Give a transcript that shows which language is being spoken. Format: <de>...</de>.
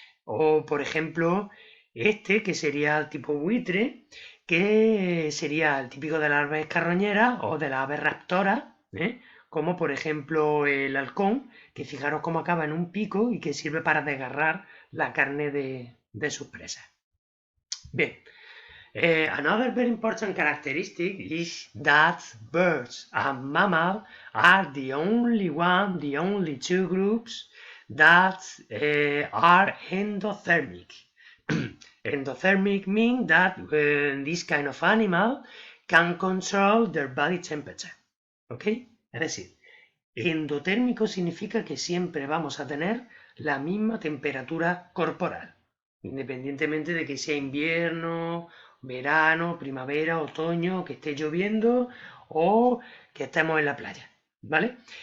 <es>O, por ejemplo, este, que sería el tipo buitre, que sería el típico de las aves carroñeras o de las aves raptoras, como por ejemplo el halcón, que fijaros cómo acaba en un pico y que sirve para desgarrar la carne de sus presas.</es> <en>Bien, another very important characteristic is that birds and mammals are the only two groups that are endothermic. Endothermic means that this kind of animal can control their body temperature. ¿Ok?</en> <es>Es decir, endotérmico significa que siempre vamos a tener la misma temperatura corporal, independientemente de que sea invierno, verano, primavera, otoño, que esté lloviendo o que estemos en la playa, ¿vale?</es>